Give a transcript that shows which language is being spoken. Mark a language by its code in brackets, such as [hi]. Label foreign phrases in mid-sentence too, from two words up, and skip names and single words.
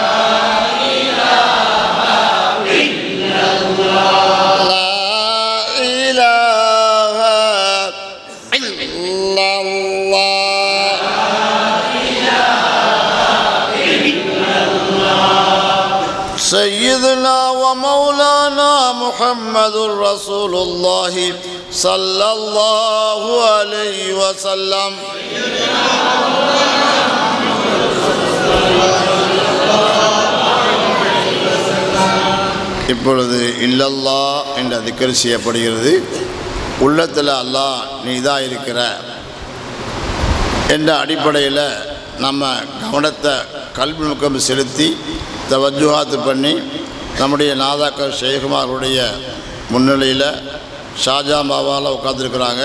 [ar] لا إله إلا الله. سيدنا ومولانا محمد رسول الله صلى الله عليه وسلم. [ta] இப்பொழுது இல்லல்லா என்ற திக்ர் செய்யப்படுகிறது. உள்ளத்தில் அல்லாஹ் நீதான் இருக்கிற என்ற அடிப்படையில் நம்ம கவனத்தை கல்வி முகம் செலுத்தி தவஜுஹாத்து பண்ணி நம்முடைய நாதாக்கள் ஷேகுமாருடைய முன்னிலையில் ஷாஜா பாபாவில் உட்காந்துருக்குறாங்க.